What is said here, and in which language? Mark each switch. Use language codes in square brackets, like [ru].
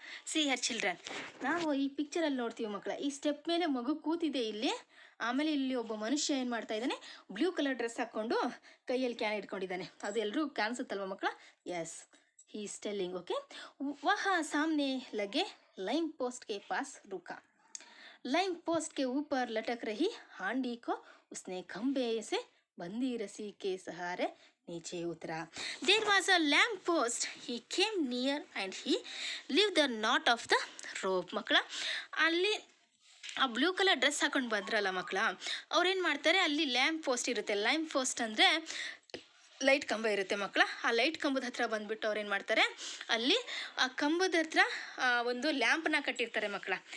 [en] see her children, [kn] ನಾವು ಈ ಪಿಕ್ಚರಲ್ಲಿ ನೋಡ್ತೀವಿ ಮಕ್ಕಳ, ಈ ಸ್ಟೆಪ್ ಮೇಲೆ ಮಗು ಕೂತಿದೆ ಇಲ್ಲಿ. ಆಮೇಲೆ ಇಲ್ಲಿ ಒಬ್ಬ ಮನುಷ್ಯ ಏನು ಮಾಡ್ತಾ ಇದ್ದಾನೆ, ಬ್ಲೂ ಕಲರ್ ಡ್ರೆಸ್ ಹಾಕ್ಕೊಂಡು ಕೈಯಲ್ಲಿ ಕ್ಯಾನ್ ಇಟ್ಕೊಂಡಿದ್ದಾನೆ. ಅದು ಎಲ್ಲರೂ ಕಾಣಿಸುತ್ತಲ್ವ ಮಕ್ಕಳ. [en] Yes, he is telling. Okay. [hi] ವಹ ಸಾಮ್ನೆ ಲಗೆ lime post के पास रुका. लाइम पोस्ट के ऊपर लटक रही हांडी को उसने खंबे से बंदी रस्सी के सहारे नीचे उतरा. [en] There was a lamp post. He came near and he lifted the knot of the rope. [kn] ಮಕ್ಕಳ, ಅಲ್ಲಿ ಆ ಬ್ಲೂ ಕಲರ್ ಡ್ರೆಸ್ ಹಾಕೊಂಡು ಬಂದ್ರಲ್ಲ ಮಕ್ಕಳ, ಅವ್ರೇನು ಮಾಡ್ತಾರೆ, ಅಲ್ಲಿ ಲ್ಯಾಂಪ್ ಪೋಸ್ಟ್ ಇರುತ್ತೆ. ಲ್ಯಾಂಪ್ ಪೋಸ್ಟ್ ಅಂದರೆ ಲೈಟ್ ಕಂಬ ಇರುತ್ತೆ ಮಕ್ಕಳ. ಆ ಲೈಟ್ ಕಂಬದ ಹತ್ರ ಬಂದುಬಿಟ್ಟು ಅವ್ರೇನು ಮಾಡ್ತಾರೆ, ಅಲ್ಲಿ ಆ ಕಂಬದ ಹತ್ರ ಒಂದು ಲ್ಯಾಂಪನ್ನ ಕಟ್ಟಿರ್ತಾರೆ ಮಕ್ಕಳ.